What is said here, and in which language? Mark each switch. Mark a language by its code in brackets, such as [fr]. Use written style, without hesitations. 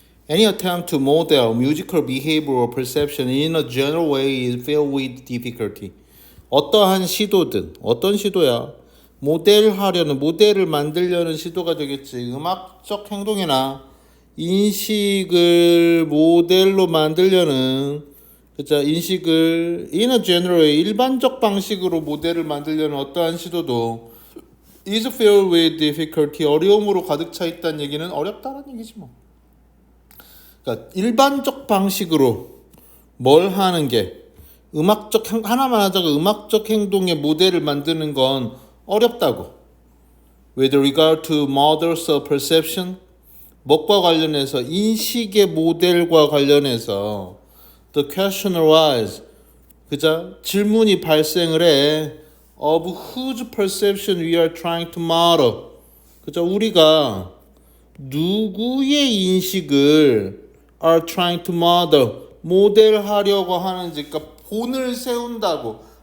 [en] Any attempt to model musical behavior or perception in a general way is filled with difficulty. [ko] 어떠한 시도든, 어떤 시도야? 모델을 만들려는 시도가 되겠지. 음악적 행동이나 인식을 모델로 만들려는, 그죠? 인식을 [en] in a general way, [ko] 일반적 방식으로 모델을 만들려는 어떠한 시도도 [en] is filled with difficulty, [ko] 어려움으로 가득 차 있다는 얘기는 어렵다는 얘기지 뭐. 그러니까 일반적 방식으로 뭘 하는 게 하나만 하자고 음악적 행동의 모델을 만드는 건 어렵다고. [en] With regard to models of perception, [ko] 뭐과 관련해서 인식의 모델과 관련해서 [en] the question arises, [ko] 그죠? 질문이 발생을 해. [en] Of whose perception we are trying to model. [ko] 그죠? 우리가 누구의 인식을 [en] are trying to model, [ko] 모델하려고 하는지, 그러니까 본을 세운다고.